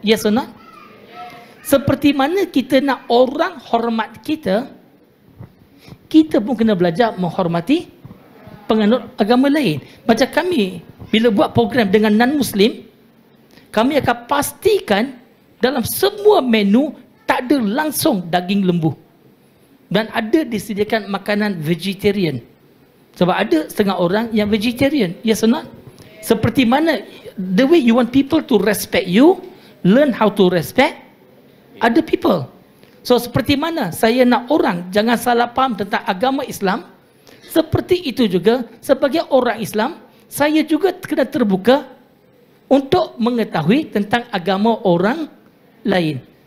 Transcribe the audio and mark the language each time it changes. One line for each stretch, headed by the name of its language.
English: Yes or not?
Malay: Seperti mana kita nak orang hormat kita, kita pun kena belajar menghormati penganut agama lain. Macam kami, bila buat program dengan non-Muslim, kami akan pastikan dalam semua menu tak ada langsung daging lembu. Dan ada disediakan makanan vegetarian. Sebab ada setengah orang yang vegetarian.
English: Yes or not?
Malay: Seperti mana,
English: the way you want people to respect you, learn how to respect other people.
Malay: So seperti mana saya nak orang jangan salah faham tentang agama Islam, seperti itu juga sebagai orang Islam, saya juga kena terbuka untuk mengetahui tentang agama orang lain.